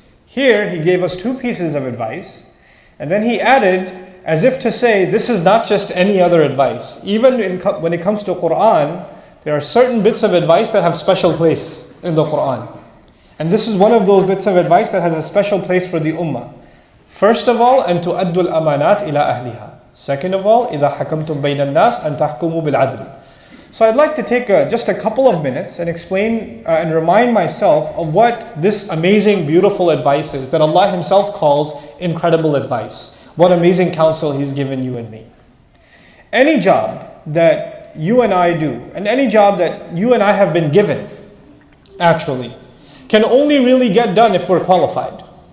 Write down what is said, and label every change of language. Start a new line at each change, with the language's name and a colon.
English: Here He gave us two pieces of advice and then He added as if to say this is not just any other advice. Even when it comes to Quran, there are certain bits of advice that have special place in the Quran. And this is one of those bits of advice that has a special place for the Ummah. First of all,
Arabic: أن تؤدوا الأمانات إلى أهلها.
English: Second of all,
Arabic: إذا حكمتم بين الناس أن تحكموا بالعدل.
English: So I'd like to take just a couple of minutes and explain and remind myself of what this amazing, beautiful advice is that Allah Himself calls incredible advice. What amazing counsel He's given you and me. Any job that you and I do, and any job that you and I have been given, actually, can only really get done if we're qualified.